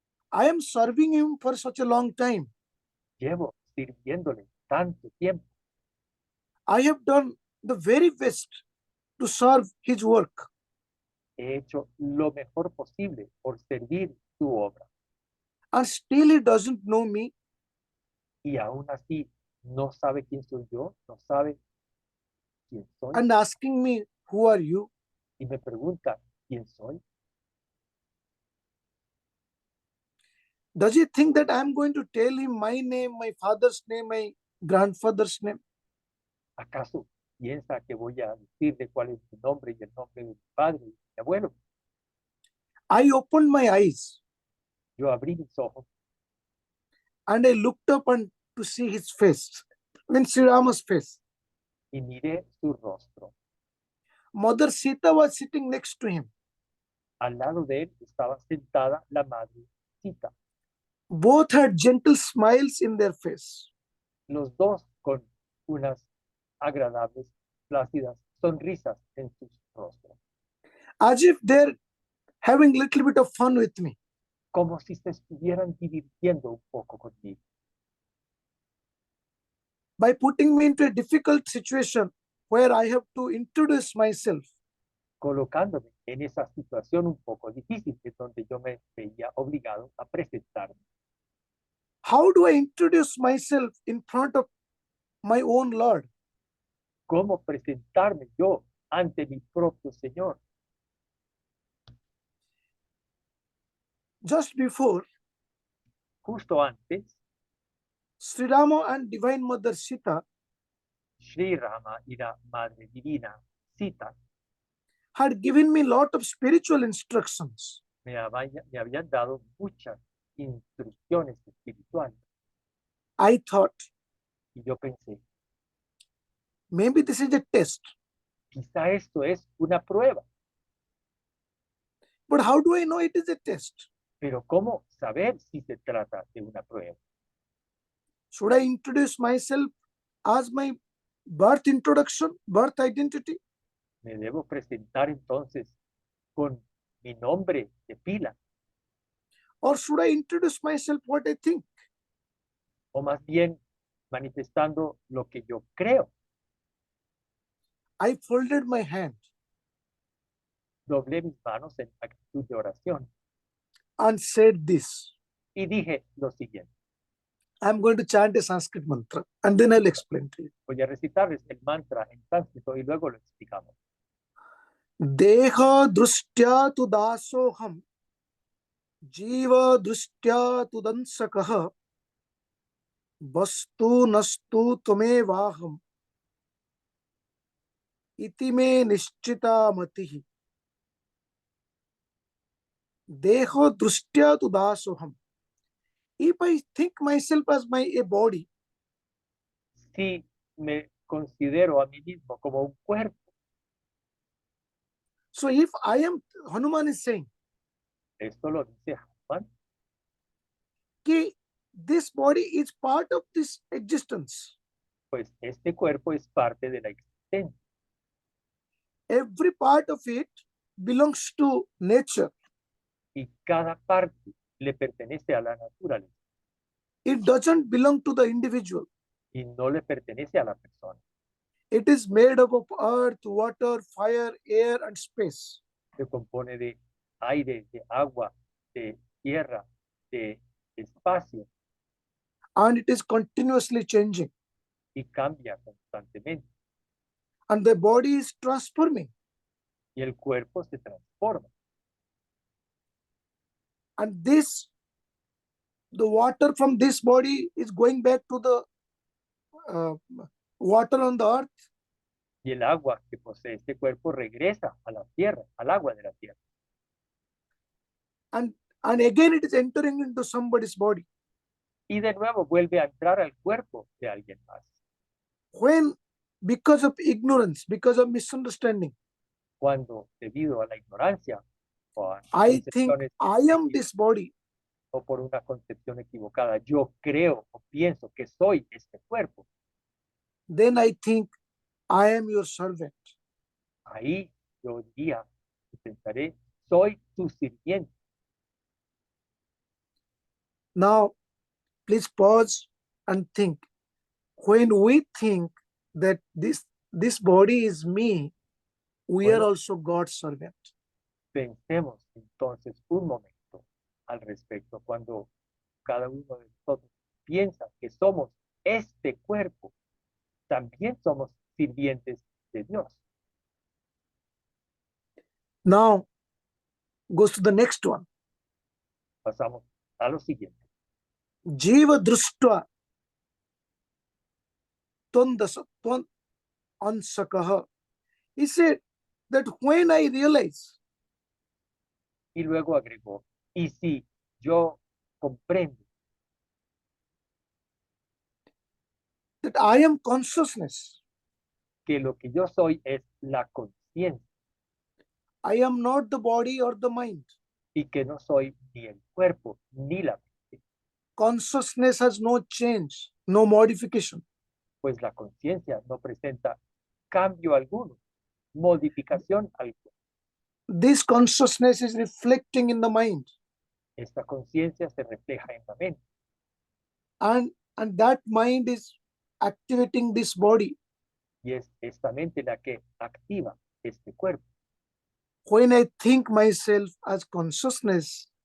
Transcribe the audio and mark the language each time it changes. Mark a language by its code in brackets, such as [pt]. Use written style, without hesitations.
[en] I am serving him for such a long time. [es] Llevo sirviéndole tanto tiempo. [en] I have done the very best to serve his work. [es] He hecho lo mejor posible por servir su obra. [en] And still he doesn't know me. [es] Y aún así no sabe quién soy yo, no sabe quién soy. [en] And asking me, who are you? [es] Y me pregunta, ¿quién soy? [en] Does he think that I'm going to tell him my name, my father's name, my grandfather's name? [es] ¿Acaso piensa que voy a decirle cuál es mi nombre y el nombre de mi padre y de mi abuelo? [en] I opened my eyes [es] Yo abrí mis ojos [en] and I looked up and to see his face, Sri Rama's face. [es] y miré su rostro. [en] Mother Sita was sitting next to him. [es] Al lado de él estaba sentada la madre Sita. [en] Both had gentle smiles in their face. [es] Los dos con unas agradables, plácidas sonrisas en sus rostros. [en] As if they're having a little bit of fun with me. [es] Como si se estuvieran divirtiendo un poco conmigo. [en] By putting me into a difficult situation where I have to introduce myself. [es] Colocándome en esa situación un poco difícil, en donde yo me veía obligado a presentarme. [en] How do I introduce myself in front of my own Lord? [es] ¿Cómo presentarme yo ante mi propio Señor? [en] Just before, [es] Justo antes, [en] Sri Rama and Divine Mother Sita [es] Sri Rama y la Madre Divina Sita [en] had given me a lot of spiritual instructions. [es] me habían dado muchas instrucciones espirituales. [en] I thought, [es] Y yo pensé, [en] maybe this is a test. [es] quizá esto es una prueba, [en] But how do I know it is a test? [es] pero ¿cómo saber si se trata de una prueba? [en] Should I introduce myself as my birth introduction, birth identity? [es] ¿Me debo presentar entonces con mi nombre de pila? [en] Or should I introduce myself what I think? [es] O más bien manifestando lo que yo creo. [en] I folded my hand [es] Doblé mis manos en actitud de oración [en] and said this. [es] y dije lo siguiente. [en] I'm going to chant a Sanskrit mantra and then I'll explain to you. [es] Voy a recitarles el mantra en sánscrito y luego lo explicamos. [sa] Deha drushtya tu dasoham jiva drushtya tu dansakah vastu nastu tumevaham iti me nischita matihi. Deha drushtya tu dasoham. [en] If I think myself as a body, [es] Si me considero a mí mismo como un cuerpo, [en] so if I am, Hanuman is saying, [es] esto lo dice Hanuman, [en] कि this body is part of this existence. [es] pues este cuerpo es parte de la existencia. [en] Every part of it belongs to nature. [es] Y cada parte le pertenece a la naturaleza [en] It doesn't belong to the individual. [es] y no le pertenece a la persona. [en] It is made up of earth, water, fire, air, and space. [es] Se compone de aire, de agua, de tierra, de espacio [en] And it is continuously changing. [es] y cambia constantemente. [en] And the body is transforming. [es] y el cuerpo se transforma. [en] And the water from this body is going back to the water on the earth. [es] Y el agua que posee este cuerpo regresa a la tierra, al agua de la tierra. [en] And again it is entering into somebody's body. [es] Y de nuevo vuelve a entrar al cuerpo de alguien más. [en] When, because of ignorance, because of misunderstanding, [es] Cuando, debido a la ignorancia o a [en] I think [es] concepciones [en] I am this body, [es] o por una concepción equivocada, yo creo o pienso que soy este cuerpo, [en] then I think I am your servant. [es] ahí yo diría y pensaré, soy tu sirviente. [en] Now, please pause and think. When we think that this body is me, we are [es] Bueno. [en] also God's servant. [es] Pensemos entonces un momento al respecto. Cuando cada uno de nosotros piensa que somos este cuerpo, también somos sirvientes de Dios. [en] Now, goes to the next one. [es] Pasamos a lo siguiente. [sa] Jiva društva tvam ansakaha. [en] He said that when I realize [es] Y luego agregó, y si yo comprendo [en] that I am consciousness, [es] que lo que yo soy es la conciencia [en] I am not the body or the mind. [es] y que no soy ni el cuerpo ni la mente, [en] Consciousness has no change, no modification. [es] pues la conciencia no presenta cambio alguno, modificación alguna. [en] This consciousness is reflecting in the mind, [es] Esta conciencia se refleja en la mente [en] and that mind is activating this body. [es] y es esta mente la que activa este cuerpo. [en] When I think myself as consciousness,